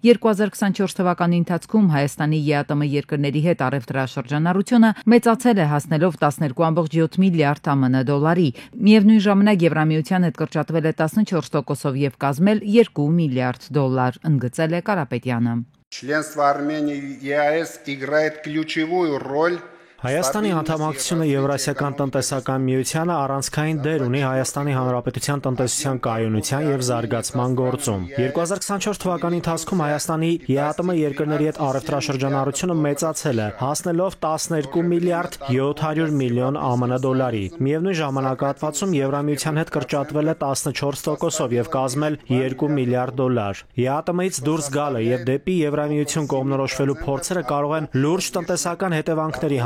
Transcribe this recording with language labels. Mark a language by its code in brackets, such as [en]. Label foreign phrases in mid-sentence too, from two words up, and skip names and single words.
[hy] 2024 թվականի ընթացքում Հայաստանի ԵԱՏՄ երկրների հետ առևտրաշրջանառությունը մեծացել է, հասնելով 12.7 միլիարդ ԱՄՆ դոլարի։ Միևնույն ժամանակ Եվրամիության հետ կրճատվել է 14%-ով եւ կազմել 2 միլիարդ դոլար, ընդգծել է Կարապետյանը։ [ru] Членство Армении в ЕАЭС играет ключевую роль [hy] Հայաստանի անդամակցությունը Եվրասիական տնտեսական միությանը առանցքային դեր ունի Հայաստանի Հանրապետության տնտեսության կայունության եւ զարգացման գործում։ 2024 թվականի ընթացքում Հայաստանի ԵԱՏՄ երկրների հետ առևտրաշրջանառությունը մեծացել է, հասնելով 12 միլիարդ 700 միլիոն ԱՄՆ դոլարի։ Միևնույն ժամանակահատվածում Եվրամիության հետ կրճատվել է 14%-ով եւ կազմել 2 միլիարդ դոլար։ ԵԱՏՄ-ից դուրս գալը եւ դեպի Եվրամիություն կողմնորոշվելու փորձերը կարող են լուրջ տնտեսական հետևանքների հանգեցնել